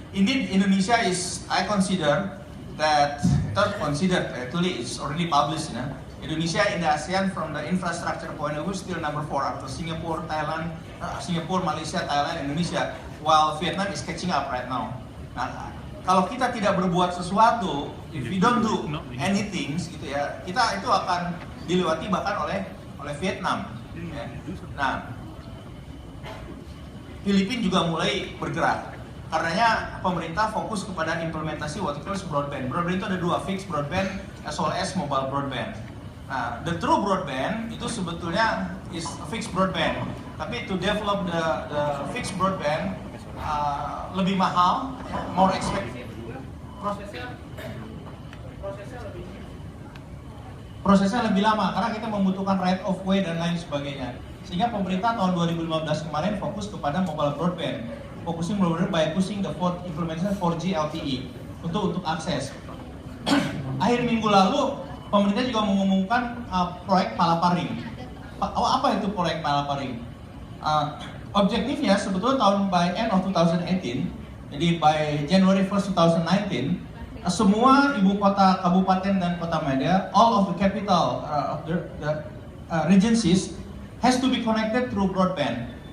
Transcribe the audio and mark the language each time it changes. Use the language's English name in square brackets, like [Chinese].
[English] Indeed, Indonesia is, I consider that, actually it's already published, you know. Indonesia in the ASEAN from the infrastructure point of view still number 4 after Singapore, Malaysia, Thailand, Indonesia, while Vietnam is catching up right now. [Indonesian] Nah, kalau kita tidak berbuat sesuatu, [English] if we don't do anything, [Indonesian] gitu ya, kita itu akan dilewati bahkan oleh Vietnam. Ya. Nah, Filipina juga mulai bergerak. Karenanya pemerintah fokus kepada implementasi [English] what we call broadband. [Indonesian] Broadband itu ada dua, [English] fixed broadband as well as mobile broadband. [Indonesian] Nah, [English] the true broadband [Indonesian] itu sebetulnya [English] is fixed broadband. [Indonesian] Tapi [English] to develop the fixed broadband [Indonesian] lebih mahal, [English] more expensive. [Indonesian] Prosesnya lebih lama karena kita membutuhkan right of way dan lain sebagainya. Sehingga pemerintah tahun 2015 kemarin fokus kepada mobile broadband. [English] Focusing by pushing the implementation 4G LTE [Indonesian] untuk akses. Akhir minggu lalu pemerintah juga mengumumkan proyek Palaparing. Apa itu proyek Palaparing? Objektifnya sebetulnya [English] by end of 2018, [Indonesian] jadi [English] by January 1, 2019, [Indonesian] semua ibu kota kabupaten dan kota media, [English] all of the capital of the regencies has to be connected through broadband.